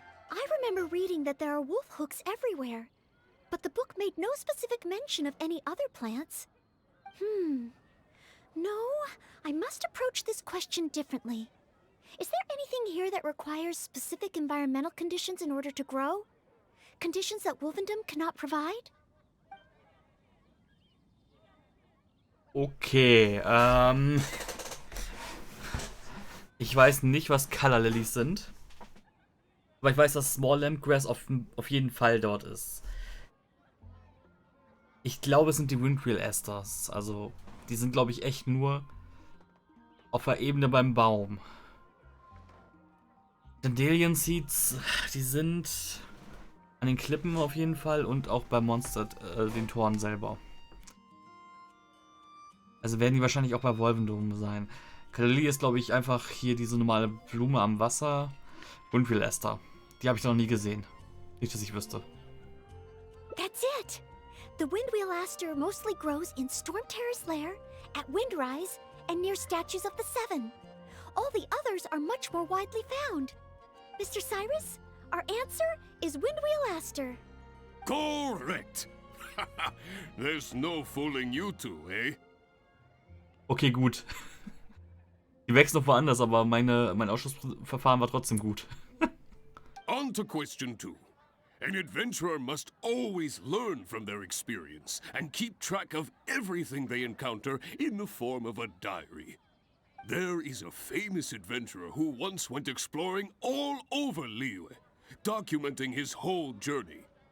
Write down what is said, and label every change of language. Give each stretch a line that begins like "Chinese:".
English: I remember reading that there are wolf hooks everywhere, but the book made no specific mention of any other plants. No, I must approach this question differently. Is there anything here that requires specific environmental conditions in order to grow? Conditions that Wolvendom cannot provide?
German: Okay, ich weiß nicht, was Calla Lilies sind. Aber ich weiß, dass Small Lampgrass auf jeden Fall dort ist. Ich glaube, es sind die Windwheel Asters. Also, die sind, glaube ich, echt nur auf der Ebene beim Baum. Dandelion Seeds, die sind an den Klippen auf jeden Fall und auch bei Mondstadt, den Toren selber. Also werden die wahrscheinlich auch bei Wolvendom sein. Kali ist, glaube ich, einfach hier diese normale Blume am Wasser. Windwheel Aster. Die habe ich noch nie gesehen. Nicht, dass ich wüsste.
English: That's it! The Windwheel Aster mostly grows in Storm Terror's lair, at Windrise, and near statues of the Seven. All the others are much more widely found. Mr. Cyrus, our answer is Windwheel Aster. Correct! There's no fooling you two, eh?
German: Okay, gut. Die wächst noch woanders, aber mein Ausschussverfahren war trotzdem gut.
English: On to question 2. An adventurer must always learn from their experience and keep track of everything they encounter in the form of a diary. There is a famous adventurer who once went exploring all over Liyue, documenting his whole journey.